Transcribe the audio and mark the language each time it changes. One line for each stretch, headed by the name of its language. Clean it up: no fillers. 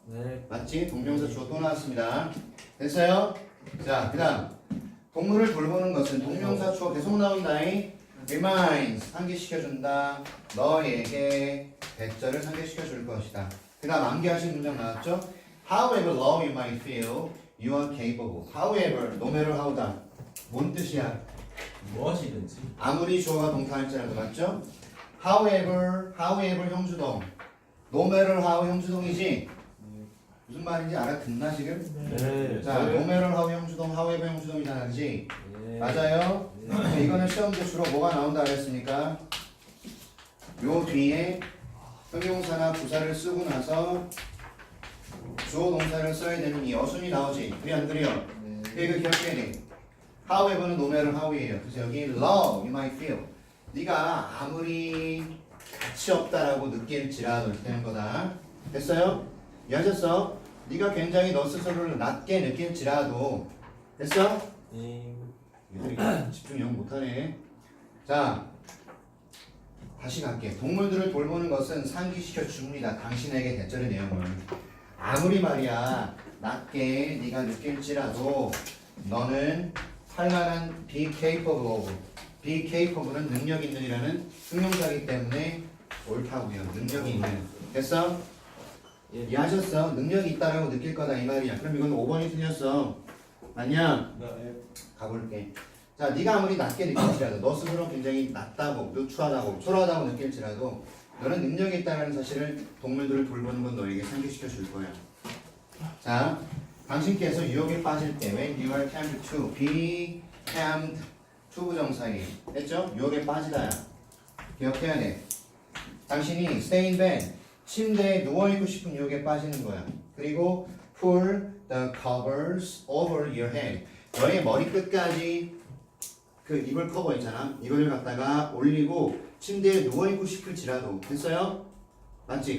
Korean: 네. 맞지? 동명사 주어 또 나왔습니다. 됐어요? 자, 그 다음 동물을 돌보는 것은 동명사 주어 계속 나온다잉. reminds, 상기시켜준다. 너에게 대절을 상기시켜 줄 것이다. 그 다음 암기하신 문장 나왔죠?
English: However low you might feel, you are capable. However, no matter how다.
Korean: 뭔 뜻이야? 무엇이든지. 아무리 주어가 동사할지라도 맞죠?
English: However
Korean: 형주동.
English: No matter how
Korean: 형주동이지? 무슨 말인지 알아듣나 지금? 네. 자,
English: no matter how
Korean: 형주동,
English: however
Korean: 형주동이잖아, 그지? 네. 맞아요? 이거는 시험제 주로 뭐가 나온다 그랬습니까? 요 뒤에 형용사나 부사를 쓰고 나서 주어 동사를 써야 되는 이 어순이 나오지. 그래 안 그래요? 이거 기억해야 돼. however는
English: no matter how
Korean: 이에요. 그래서 여기
English: love you might feel.
Korean: 네가 아무리 가치 없다라고 느낄지라도 이렇게 되는 거다. 됐어요? 이해하셨어? 네가 굉장히 너 스스로를 낮게 느낄지라도 됐어? 얘들이 집중 영 못하네. 자, 다시 갈게. 동물들을 돌보는 것은 상기시켜 줍니다. 당신에게 대절의 내용을. 아무리 말이야 낮게 네가 느낄지라도 너는 할 만한
English: be capable of. be capable
Korean: 은 능력 있는이라는 형용사이기 때문에 옳다고요. 능력이 있는. 됐어? 이해하셨어? 능력이 있다라고 느낄 거다 이 말이야. 그럼 이건 5번이 틀렸어. 맞냐? 가볼게. 자, 네가 아무리 낮게 느낄지라도 너 스스로 굉장히 낮다고, 누추하다고, 초라하다고 느낄지라도 너는 능력이 있다는 사실을 동물들을 돌보는 건 너에게 상기시켜 줄 거야. 자, 당신께서 유혹에 빠질 때
English: when you are tempted to
Korean: be tempted to 부정사이 했죠? 유혹에 빠지다야. 기억해야 돼. 당신이
English: stay in bed
Korean: 침대에 누워있고 싶은 유혹에 빠지는 거야. 그리고
English: pull the covers over your head
Korean: 너의 머리 끝까지 그 이불 커버 있잖아. 이걸 갖다가 올리고 침대에 누워있고 싶을지라도 됐어요? 맞지?